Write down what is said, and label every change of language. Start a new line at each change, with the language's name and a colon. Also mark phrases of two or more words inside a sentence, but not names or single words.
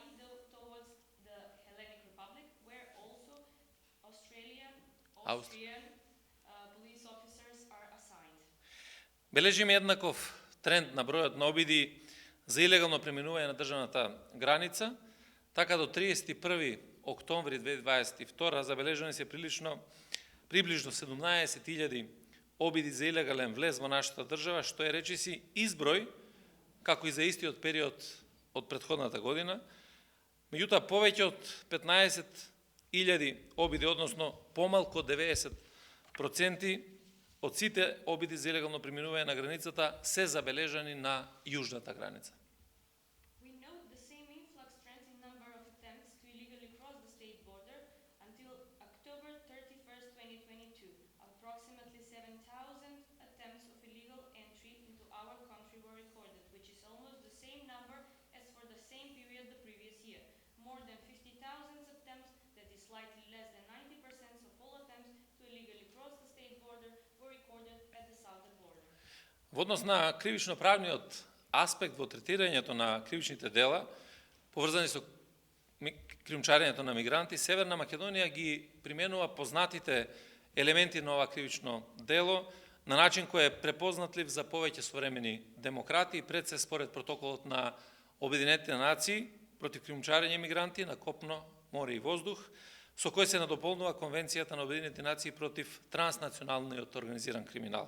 English: towards the Hellenic Republic, where also Austrian police officers are assigned.
Macedonian: Бележиме еднаков тренд на бројот на обиди за илегално преминување на државната граница, така до 31 октомври 2022 забележани се приближно 17.000 обиди за илегален влез во нашата држава, што е речиси изброј, како и за истиот период од претходната година. Меѓутоа, повеќе од 15.000 обиди, односно помалку од 90% од сите обиди за илегално преминување на границата се забележани на јужната граница.
English: We note the same influx trend in number of attempts to illegally cross the state border until October 31st, 2022. Approximately 7,000 attempts of illegal entry into our country were recorded, which is almost the same number as for the same period the previous year. More than 50,000 attempts, that is slightly less than 90% of all attempts to illegally cross the state border, were recorded at the southern border.
Macedonian: Во однос на кривично-правниот аспект во третирањето на кривичните дела, поврзани со кријумчарењето на мигранти, Северна Македонија ги применува познатите елементи на ова кривично дело на начин кој е препознатлив за повеќе современи демократи, пред се според протоколот на Обединетите нации против кријумчарење мигранти на копно, море и воздух, со кој се надополнува Конвенцијата на Обединетите нации против транснационалниот организиран криминал.